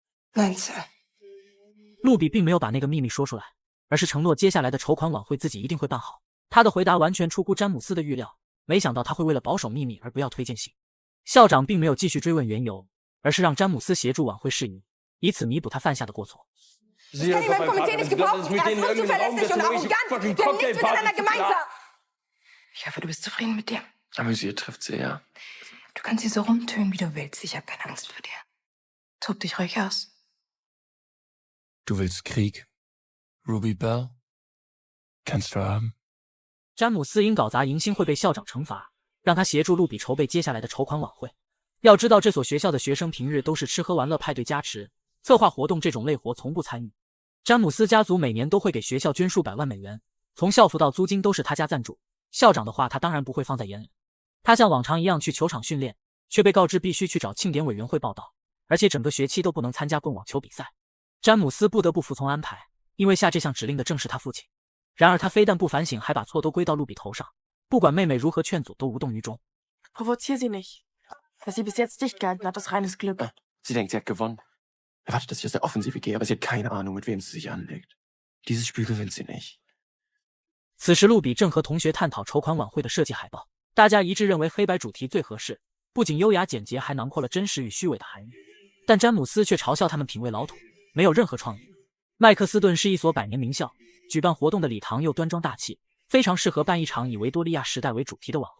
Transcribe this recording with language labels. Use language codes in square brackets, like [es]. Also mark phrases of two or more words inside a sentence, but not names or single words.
[zh] 路比并没有把那个秘密说出来，而是承诺接下来的筹款晚会自己一定会办好。他的回答完全出乎詹姆斯的预料，没想到他会为了保守秘密而不要推荐信。校长并没有继续追问缘由，而是让詹姆斯协助晚会事宜，以此弥补他犯下的过错。 [de] Ich kann jemanden vom Komitee nicht gebrauchen. Er ist unzuverlässig und arrogant. Wir haben nichts miteinander gemeinsam. Ich hoffe, du bist zufrieden mit dir. Amüsiert trifft sie, ja. Du Du kannst hier so rumtönen, wie du willst. Ich habe keine Angst vor dir. Tob dich ruhig aus. Du willst Krieg, Ruby Bell? Kannst du haben. [zh] 詹姆斯因搞砸迎新会被校长惩罚，让他协助露比筹备接下来的筹款晚会。要知道，这所学校的学生平日都是吃喝玩乐派对加持，策划活动这种累活从不参与。詹姆斯家族每年都会给学校捐数百万美元，从校服到租金都是他家赞助。校长的话他当然不会放在眼里。他像往常一样去球场训练，却被告知必须去找庆典委员会报道，而且整个学期都不能参加棍网球比赛。詹姆斯不得不服从安排，因为下这项指令的正是他父亲。然而他非但不反省，还把错都归到露比头上，不管妹妹如何劝阻都无动于衷。 [de] Provozier sie nicht. Dass sie bis jetzt dicht gehalten hat, ist reines Glück. Sie denkt, sie hat gewonnen. Erwartet, dass ich aus der Offensive gehe, aber sie hat keine Ahnung, mit wem sie sich anlegt. Dieses Spiel gewinnt sie nicht. [zh] 此时露比正和同学探讨筹款晚会的设计海报，大家一致认为黑白主题最合适，不仅优雅简洁，还囊括了真实与虚伪的含义。但詹姆斯却嘲笑他们品味老土，没有任何创意。麦克斯顿是一所百年名校，举办活动的礼堂又端庄大气，非常适合办一场以维多利亚时代为主题的晚会。